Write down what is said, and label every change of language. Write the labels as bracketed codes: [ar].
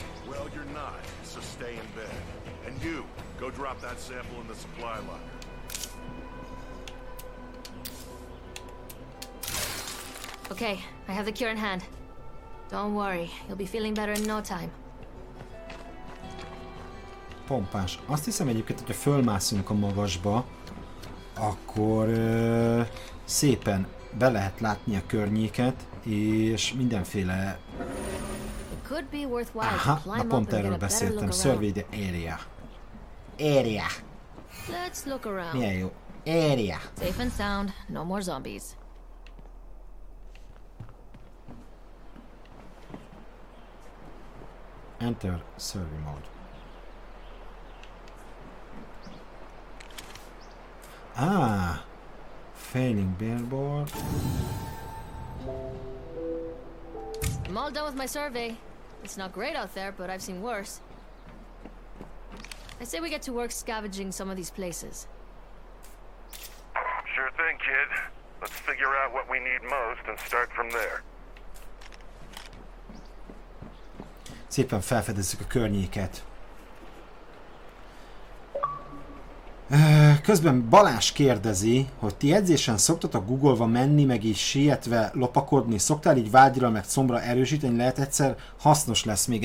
[en] Well, you're not, so stay in bed. And you, go drop that sample in the supply locker. Okay, I have the cure in hand. Don't worry, you'll be feeling better in no time. [hu] Pompás. Azt hiszem egyébként, hogyha fölmászunk a magasba, akkor szépen be lehet látni a környéket, és mindenféle... Aha, na pont erről beszéltem. [en] Survey the area. Area. Let's look around. [hu] Milyen jó. Area. [en] Safe and sound, no more zombies. Enter survey mode. Failing billboard. I'm all done with my survey. It's not great out there, but I've seen worse. I say we get to work scavenging some of these places. Sure thing, kid. Let's figure out what we need most and start from there. [hu] Szépen felfedezzük a környéket. Közben Balázs kérdezi, hogy ti edzésen szoktatok guggolva menni, meg így sietve lopakodni, szoktál így vágyra meg combra erősíteni, lehet egyszer hasznos lesz még.